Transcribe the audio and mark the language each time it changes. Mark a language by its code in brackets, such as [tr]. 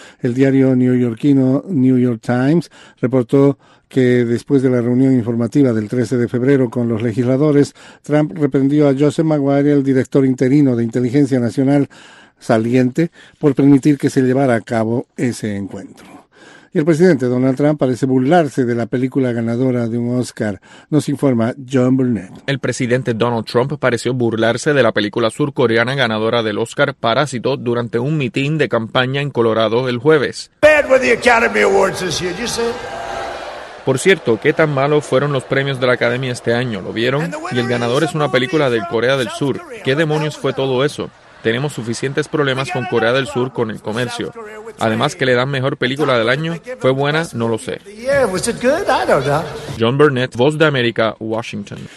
[es] El diario neoyorquino New York Times reportó que después de la reunión informativa del 13 de febrero con los legisladores, Trump reprendió a Joseph McGuire, el director interino de Inteligencia Nacional saliente, por permitir que se llevara a cabo ese encuentro. Y el presidente Donald Trump parece burlarse de la película ganadora de un Oscar, nos informa John Burnett. El presidente Donald Trump pareció burlarse de la película surcoreana ganadora del Oscar Parásito durante un mitin de campaña en Colorado el jueves. [en] Bad with the Academy Awards this year, you see? [es] Por cierto, ¿qué tan malos fueron los premios de la Academia este año? ¿Lo vieron? Y el ganador es una película de Corea del Sur. ¿Qué demonios fue todo eso? Tenemos suficientes problemas con Corea del Sur con el comercio. Además, que le dan mejor película del año. ¿Fue buena? No lo sé. John Burnett, Voz de América, Washington.